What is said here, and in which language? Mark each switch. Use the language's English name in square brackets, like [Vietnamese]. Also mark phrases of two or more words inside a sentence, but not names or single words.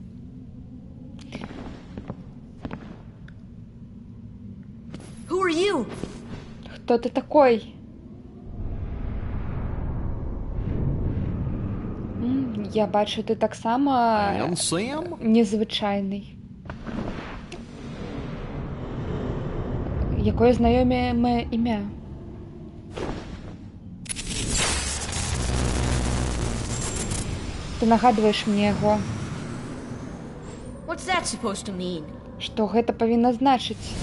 [English] Who are you? [Ukrainian] Хто ти такой? Я бачу, ти так само [English] And Sam? [Belarusian] незвичайний. Якое знайоме ім'я? Ты нагадваеш мне яго. [English] What's that supposed to mean? [Belarusian] Што гэта павінна значыць?